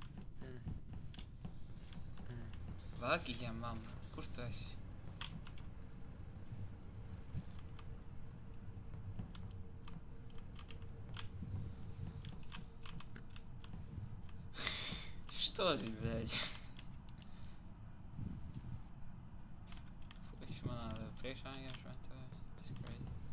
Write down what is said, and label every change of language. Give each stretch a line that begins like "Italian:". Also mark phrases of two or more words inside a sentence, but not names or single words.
Latvian: Vagi Jama, kur tu esi?
Russian: Что за, блядь? Фух,
Latvian: man priekšā vienkārši ventojās. Tas crazy.